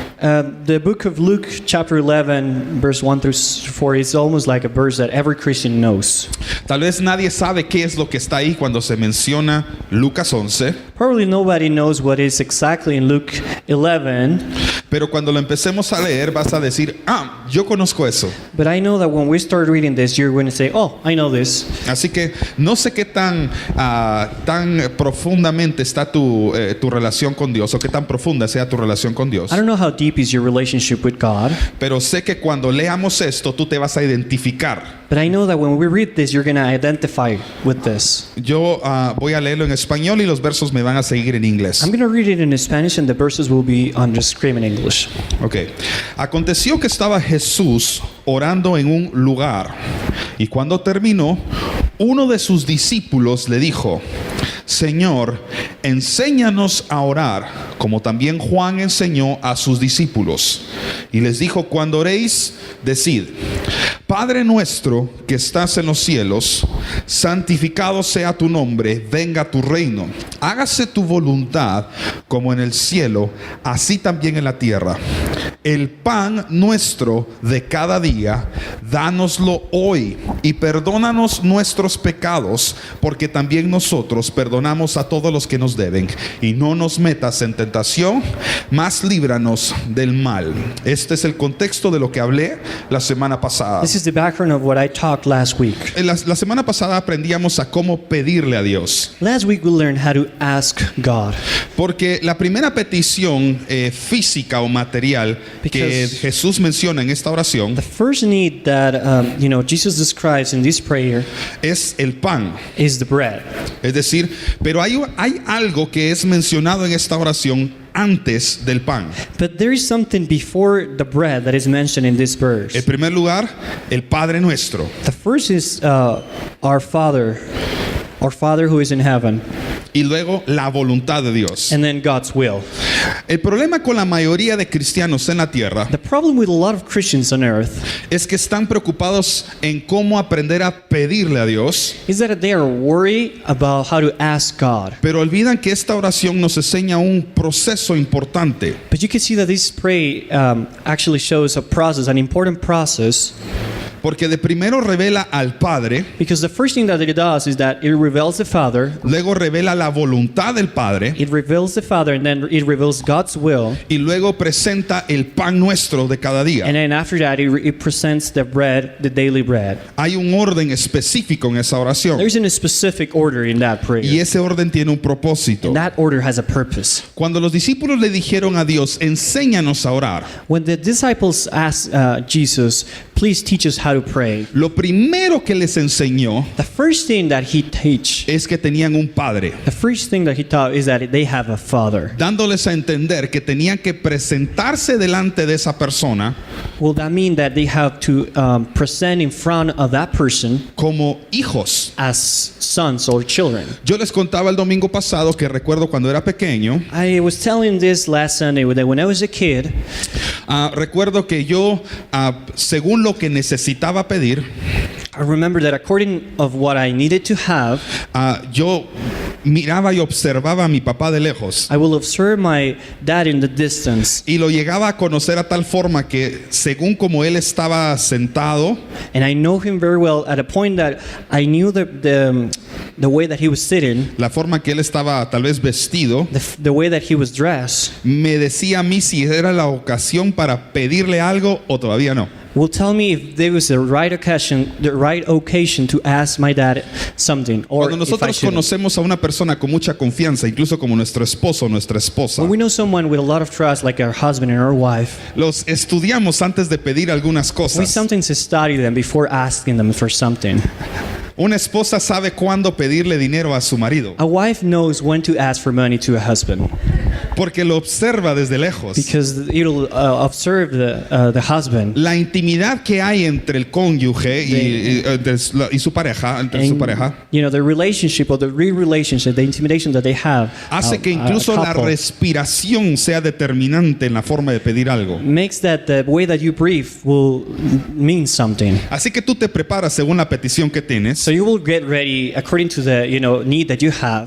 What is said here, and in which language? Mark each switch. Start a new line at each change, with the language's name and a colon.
English: The book of Luke chapter 11 verse 1 through 4 is almost like a verse that every Christian knows.
Spanish: Tal vez nadie sabe qué es lo que está ahí cuando se menciona Lucas 11,
English: Probably nobody knows what is exactly in Luke 11,
Spanish: pero cuando lo empecemos a leer vas a decir, yo conozco eso.
English: but I know that when we start reading this, you're going to say, oh, I know this.
Spanish: Así que no sé qué tan profundamente está tu relación con Dios, o qué tan profunda sea tu relación con Dios.
English: I don't know how deep is your relationship with God,
Spanish: Pero sé que cuando leamos esto, tú te vas a identificar.
English: but I know that when we read this, you're going to identify with this.
Spanish: Yo voy a leerlo en español y los versos me van a seguir en inglés.
English: I'm going to read it in Spanish and the verses will be on the screen in English. Ok.
Spanish: Aconteció que estaba Jesús orando en un lugar, y cuando terminó, uno de sus discípulos le dijo: Señor, enséñanos a orar, como también Juan enseñó a sus discípulos. Y les dijo: cuando oréis, decid: Padre nuestro que estás en los cielos, santificado sea tu nombre, venga tu reino. Hágase tu voluntad como en el cielo, así también en la tierra. El pan nuestro de cada día, dánoslo hoy, y perdónanos nuestros pecados, porque también nosotros perdonamos a todos los que nos deben. Y no nos metas en tentación, mas líbranos del mal. Este es el contexto de lo que hablé la semana pasada.
English: This is the background of what I talked last week.
Spanish: La semana pasada aprendíamos a cómo pedirle a Dios.
English: Last week we learned how to ask God.
Spanish: Porque la primera petición física o material que
English: Because-
Spanish: Jesús menciona en esta oración
English: The first need that Jesus describes in this prayer
Spanish: es el pan.
English: is the bread.
Spanish: Es decir, pero hay algo que es mencionado en esta oración antes del pan.
English: But there is something before the bread that is mentioned in this verse.
Spanish: En primer lugar, el Padre nuestro.
English: The first is our Father who is in heaven,
Spanish: Y luego la voluntad de Dios.
English: and then God's will.
Spanish: El problema con la mayoría de cristianos en la tierra
English: The problem with a lot of Christians on earth
Spanish: es que están preocupados en cómo aprender a pedirle a Dios,
English: is that they are worried about how to ask God.
Spanish: pero olvidan que esta oración nos enseña un proceso importante.
English: But you can see that this prayer actually shows a process, an important process,
Spanish: Porque de primero revela al Padre,
English: because the first thing that it does is that it reveals the Father,
Spanish: luego revela la voluntad del Padre
English: it reveals the Father, and then it reveals God's will.
Spanish: y luego presenta el pan nuestro de cada día.
English: And then after that, it presents the bread, the daily bread.
Spanish: Hay un orden específico en esa oración
English: There's a specific order in that prayer.
Spanish: y ese orden tiene un propósito.
English: And that order has a purpose.
Spanish: Cuando los discípulos le dijeron a Dios, enséñanos a orar,
English: When the disciples asked Jesus, please teach us how to pray,
Spanish: lo primero que les enseñó
English: the first thing that he teach,
Spanish: es que tenían un Padre,
English: the first thing that he taught is that they have a Father.
Spanish: dándoles a entender que tenían que presentarse delante de esa persona
English: Well, that means that they have to present in front of that person
Spanish: como hijos.
English: as sons or children.
Spanish: Yo les contaba el domingo pasado que recuerdo cuando era pequeño,
English: I was telling this last Sunday that when I was a kid,
Spanish: recuerdo que yo, según lo que necesitaba pedir,
English: I remember that according of what I needed to have,
Spanish: yo miraba y observaba a mi papá de lejos
English: I will observe my dad in the distance,
Spanish: y lo llegaba a conocer a tal forma que según como él estaba sentado,
English: and I know him very well at a point that I knew the way that he was sitting,
Spanish: la forma que él estaba tal vez vestido,
English: the way that he was dressed,
Spanish: me decía a mí si era la ocasión para pedirle algo o todavía no.
English: will tell me if there was the right occasion to ask my dad something, or
Spanish: Cuando
English: if I
Spanish: nosotros
English: shouldn't.
Spanish: conocemos a una persona con mucha confianza, incluso como nuestro esposo o nuestra esposa,
English: When we know someone with a lot of trust, like our husband and our wife,
Spanish: los estudiamos antes de pedir algunas
English: we
Spanish: cosas.
English: sometimes study them before asking them for something.
Spanish: Una esposa sabe cuándo pedirle dinero a su marido,
English: A wife knows when to ask for money to a husband
Spanish: porque lo observa desde lejos.
English: because it'll observe the husband.
Spanish: La intimidad que hay entre el cónyuge y su pareja, entre su pareja,
English: You know, the relationship or the relationship, the intimidation that they have,
Spanish: hace que
English: a
Spanish: incluso la
English: couple,
Spanish: respiración sea determinante en la forma de pedir algo.
English: makes that the way that you breathe will mean something.
Spanish: Así que tú te preparas según la petición que tienes,
English: So you will get ready according to the need that you have.